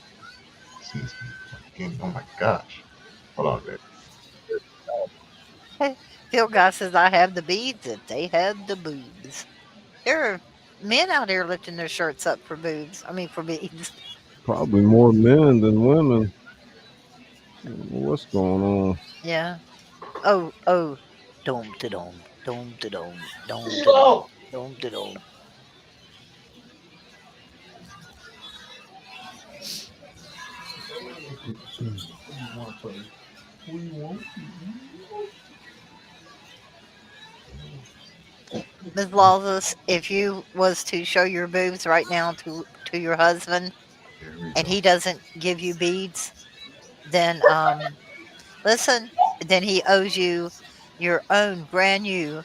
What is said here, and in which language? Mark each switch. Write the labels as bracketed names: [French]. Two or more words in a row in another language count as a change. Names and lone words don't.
[English] Oh my gosh. Hold on there. Phil Guy says, I have the beads and they have the boobs. There are men out here lifting their shirts up for boobs. I mean, for beads. Probably more men than women. What's going on? Yeah. Oh. Dome to dome. Dome to dome. Dome to dome. Dome to dome. Ms. Lawless, if you was to show your boobs right now to your husband and he doesn't give you beads, then listen, then he owes you your own brand new